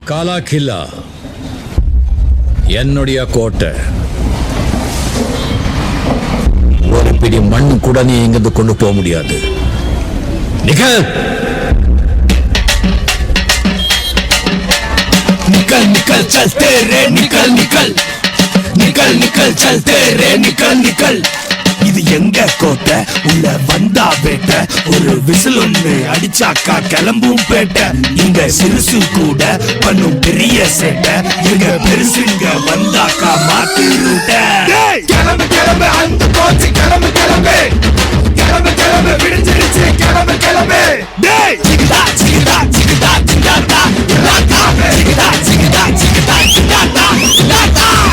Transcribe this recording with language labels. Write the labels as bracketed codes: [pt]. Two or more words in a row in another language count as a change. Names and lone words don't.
[hi] काला किला [ta] என்னுடைய கோட்டை. ஒரு பிடி மண் கூட நீ இங்கிருந்து கொண்டு போக முடியாது. நிக்கல் [hi] निकल निकल चलते रे निकल निकल निकल निकल चलते रे निकल निकल [ta] இது எங்க கோட்டை, உள்ள வந்தா வேட்ட, ஒரு விசில் ஒண்ணு அடிச்சாக்கா கிளம்பும் பேட்ட. இங்க சிறுசு கூட பண்ணும் பெரிய சேட்டை, எங்க பெருசுங்க வந்தாக்கா மாத்தி ரூட்ட. கிளம்பு கிளம்பு அந்த கோச்சு, கிளம்பு கிளம்பு கிளம்பு கிளம்பு, விடிஞ்சிருச்சு கிளம்பு கிளம்பு. டேய் சிகிதா சிகிதா சிகிதா சிகிதா சிகிதா சிகிதா சிகிதா சிகிதா சிகிதா.